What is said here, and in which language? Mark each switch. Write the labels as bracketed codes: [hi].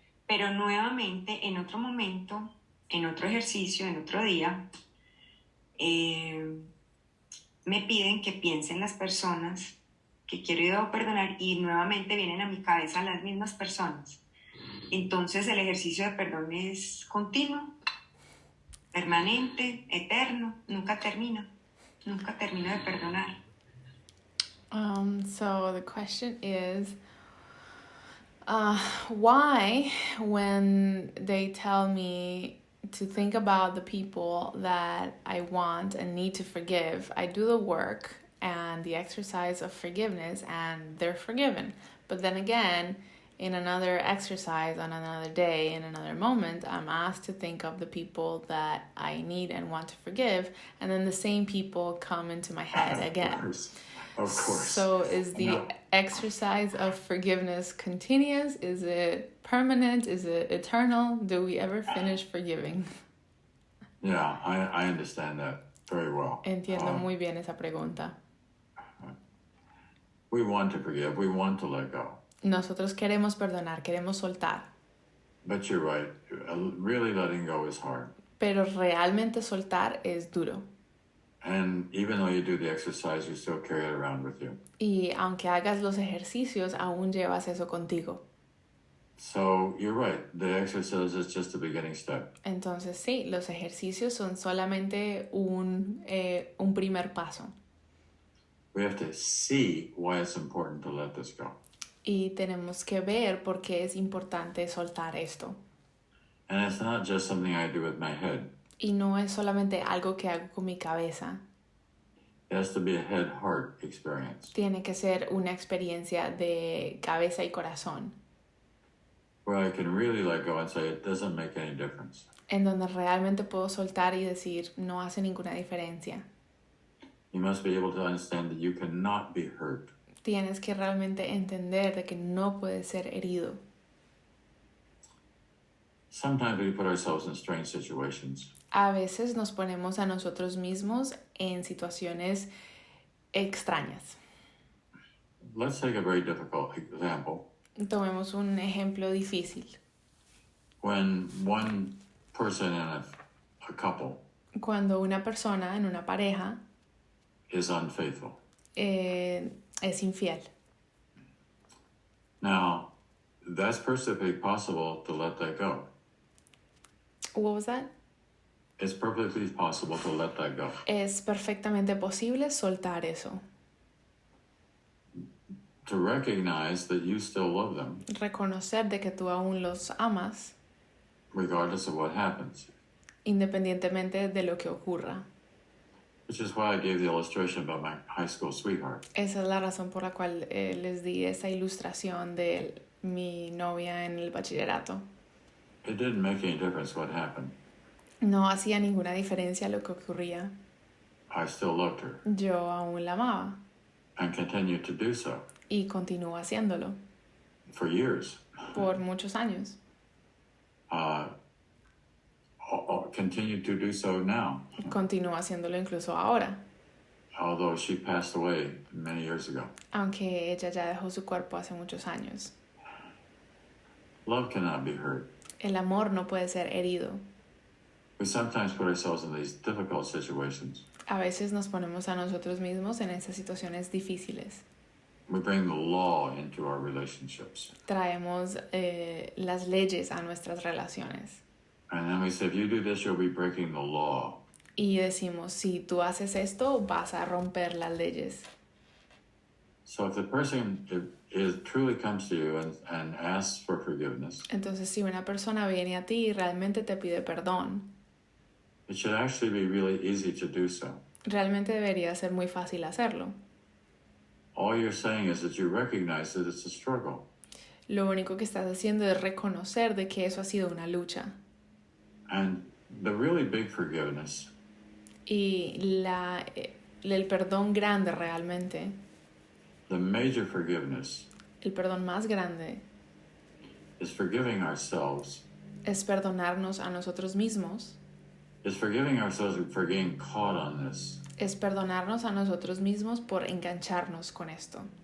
[es] Pero nuevamente, en otro momento, en otro ejercicio, en otro día, me piden que piense en las personas que quiero y debo perdonar y nuevamente vienen a mi cabeza las mismas personas. Entonces el ejercicio de perdón es continuo, permanente, eterno, nunca termino de perdonar. [en] So the question is, why, when they tell me to think about the people that I want and need to forgive, I do the work and the exercise of forgiveness and they're forgiven. But then again, in another exercise, on another day, in another moment, I'm asked to think of the people that I need and want to forgive, and then the same people come into my head again. Of course. So is the No. exercise of forgiveness continuous? Is it permanent? Is it eternal? Do we ever finish forgiving? Yeah, I understand that very well. [es] Entiendo muy bien esa pregunta. [en] We want to forgive. We want to let go. [es] Nosotros queremos perdonar, queremos soltar, [en] But you're right. Really letting go is hard. [es] pero realmente soltar es duro. [en] And even though you do the exercise, you still carry it around with you. [es] Y aunque hagas los ejercicios, aún llevas eso contigo. [en] So you're right. The exercise is just the beginning step. [es] Entonces sí, los ejercicios son solamente un primer paso. [en] We have to see why it's important to let this go. [es] Y tenemos que ver por qué es importante soltar esto. [en] And it's not just something I do with my head. [es] Y no es solamente algo que hago con mi cabeza. [en] It has to be a head-heart experience [es] Tiene que ser una experiencia de cabeza y corazón, [en] where I can really let go and say it doesn't make any difference. [es] en donde realmente puedo soltar y decir, no hace ninguna diferencia. [en] You must be able to understand that you cannot be hurt. [es] Tienes que realmente entender de que no puedes ser herido. [en] Sometimes we put ourselves in strange situations. [es] A veces nos ponemos a nosotros mismos en situaciones extrañas. [en] Let's take a very difficult example. [es] Tomemos un ejemplo difícil. [en] When one person in a couple [es] Cuando una persona en una pareja [en] is unfaithful. [es] es infiel. [en] Now, that's perfectly possible to let that go. What was that? It's perfectly possible to let that go. [es] Es perfectamente posible soltar eso. [en] To recognize that you still love them, [es] Reconocer de que tú aún los amas, [en] regardless of what happens. [es] independientemente de lo que ocurra. [en] Which is why I gave the illustration about my high school sweetheart. [es] Esa es la razón por la cual les di esa ilustración de mi novia en el bachillerato. [en] It didn't make any difference what happened. [es] No hacía ninguna diferencia lo que ocurría. [en] I still loved her [es] Yo aún la amaba [en] and continued to do so [es] y continúo haciéndolo [en] for years. [es] por muchos años. [en] Continue to do so now, [es] Continúo haciéndolo incluso ahora, [en] although she passed away many years ago. [es] aunque ella ya dejó su cuerpo hace muchos años. [en] Love cannot be hurt. [es] El amor no puede ser herido. [en] We sometimes put ourselves in these difficult situations. [es] A veces nos ponemos a nosotros mismos en esas situaciones difíciles. [en] We bring the law into our relationships. [es] Traemos las leyes a nuestras relaciones. [en] And then we say, if you do this, you'll be breaking the law. [es] Y decimos, si tú haces esto, vas a romper las leyes. [en] So if the person truly comes to you and asks for forgiveness, [es] Entonces, si una persona viene a ti y realmente te pide perdón, [en] it should actually be really easy to do so. [es] realmente debería ser muy fácil hacerlo. [en] All you're saying is that you recognize that it's a struggle. [es] Lo único que estás haciendo es reconocer de que eso ha sido una lucha. [en] And the really big forgiveness [es] Y el perdón grande realmente, [en] the major forgiveness [es] el perdón más grande, [en] is forgiving ourselves. [es] es perdonarnos a nosotros mismos, [en] Is forgiving ourselves for getting caught on this, [es] es perdonarnos a nosotros mismos por engancharnos con esto,